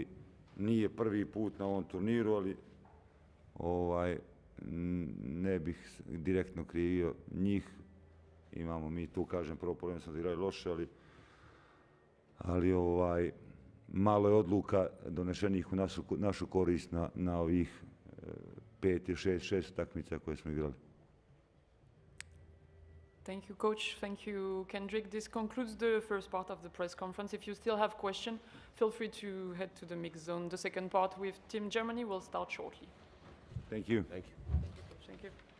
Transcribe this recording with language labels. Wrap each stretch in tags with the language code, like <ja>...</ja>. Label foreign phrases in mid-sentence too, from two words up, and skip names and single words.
<sr>Nije prvi put na ovom turniru, ali ne bih direktno krivio njih. Imamo mi tu, kažem, prvo polovreme smo igrali loše, ali malo je odluka donešenih u našu korist na ovih 5 ili 6 utakmica koje smo igrali.</sr> <en>Thank you, Coach. Thank you, Kendrick. This concludes the first part of the press conference. If you still have questions, feel free to head to the mix zone. The second part with Team Germany will start shortly. Thank you. Thank you. Thank you.</en>